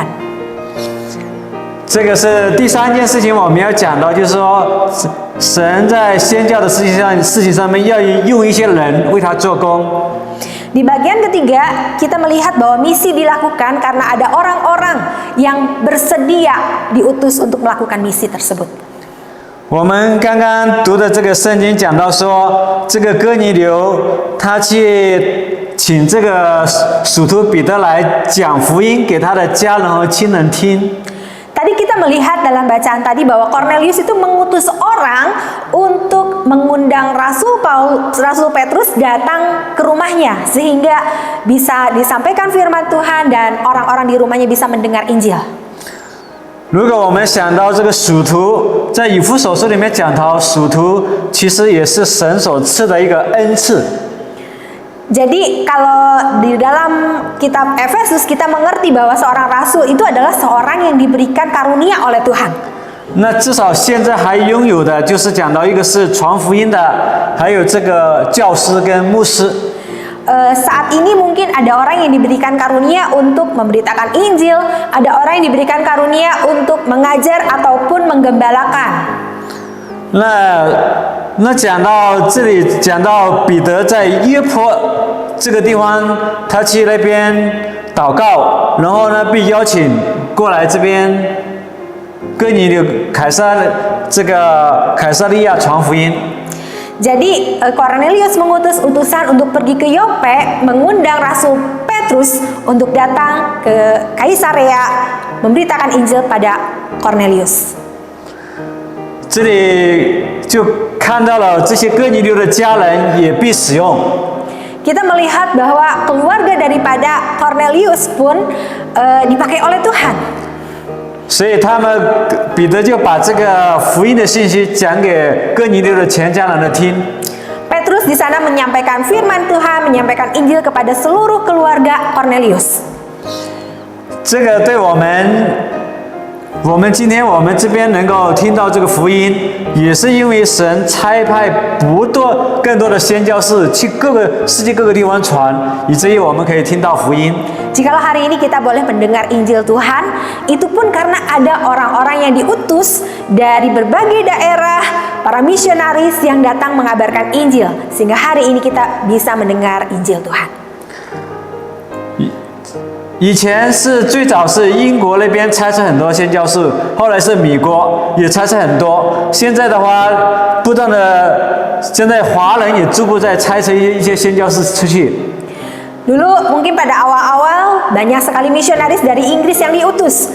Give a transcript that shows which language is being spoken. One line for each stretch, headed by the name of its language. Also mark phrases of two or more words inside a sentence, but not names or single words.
Chinese: 这个是第3件事情，我们要讲到，就是说，神在宣教的事情上面要用一些人为他做工。
Indonesian: Di bagian ketiga, kita melihat bahwa misi dilakukan karena ada orang-orang yang bersedia diutus untuk melakukan misi tersebut.
Chinese: 我们刚刚读的这个圣经讲到说，这个哥尼流他去请这个使徒彼得来讲福音给他的家人和亲人听。
Indonesian: Tadi kita melihat dalam bacaan tadi bahwa Cornelius itu mengutus orang untuk mengundang Rasul Petrus datang ke rumahnya sehingga bisa disampaikan firman Tuhan dan orang-orang di rumahnya bisa mendengar Injil.
Chinese: 如果我们想到这个属徒，在以弗所书里面讲到属徒其实也是神所赐的一个恩赐。
Indonesian: Jadi kalau di dalam kitab Efesus kita mengerti bahwa seorang rasul itu adalah seorang yang diberikan karunia oleh Tuhan.
Chinese: 那至少现在还拥有的就是讲到一个是传福音的，还有这个教师跟牧师。
Indonesian: Saat ini mungkin ada orang yang diberikan karunia untuk memberitakan Injil, ada orang yang diberikan karunia untuk mengajar ataupun menggembalakan.
Chinese: 那讲到这里，讲到彼得在约坡这个地方，他去那边祷告，然后呢被邀请过来这边哥尼流凯撒利亚传福音。
Indonesian: Jadi Cornelius mengutus utusan untuk pergi ke Yope, mengundang Rasul Petrus untuk datang ke Kaisarea memberitakan Injil pada Cornelius.
Chinese: 这里就看到了这些哥尼流的家人也被使用。
Indonesian: Kita melihat bahwa keluarga daripada Cornelius pun dipakai oleh Tuhan.
Chinese: 所以彼得就把这个福音的信息讲给哥尼流的全家人的听。
Indonesian: Petrus di sana menyampaikan firman Tuhan, menyampaikan Injil kepada seluruh keluarga Cornelius.
Chinese: 这个对我们今天我们这边能够听到这个福音，也是因为神差派更多的宣教士去世界各个地方传，以至于我们可以听到福音。
Indonesian: Jikalau hari ini kita boleh mendengar Injil Tuhan, itu pun karena ada orang-orang yang diutus dari berbagai daerah, para misionaris yang datang mengabarkan Injil, sehingga hari ini kita bisa mendengar Injil Tuhan.
Chinese: 以前最早是英国那边差遣很多宣教士，后来是美国也差遣很多。现在的话，不断的现在华人也逐步在差遣一些宣教士出去。
Indonesian: Dulu mungkin pada awal-awal banyak sekali misionaris dari Inggris yang diutus.